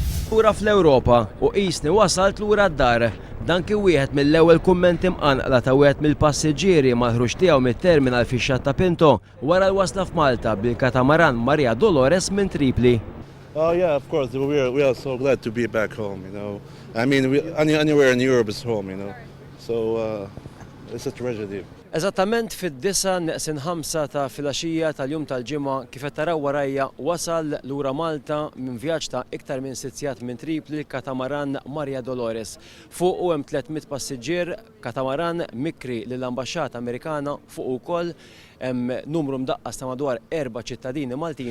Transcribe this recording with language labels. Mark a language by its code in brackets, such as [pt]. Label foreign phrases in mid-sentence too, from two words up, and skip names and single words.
[mt] Lura fl-Ewropa u qisni wasalt lura d-dar. Dan kien wieħed mill-ewwel kummenti mqanqla ta' wieħed mill-passiġġieri mal-ħruġ tiegħu mit-terminal fix-Xatta Pinto wara l-wasla f'Malta bil-katamaran Maria Dolores minn Tripli. [en] Oh yeah, of course. We are so glad to be back home. I mean, anywhere in Europe is home. So it's a tragedy. [mt] Eżattament fid-9 neqsin 5 ta' filgħaxija tal-jum tal-ġimgħa kif qed taraw warajja wasal lura Malta minn vjaġġ ta' iktar minn 6 sigħat minn Tripli katamaran Maria Dolores. Fuq hemm 300 passiġġier, katamaran mikri lill-Ambaxxata Amerikana fuq ukoll hemm numru mdaqqas ta' madwar 4 ċittadini Maltin.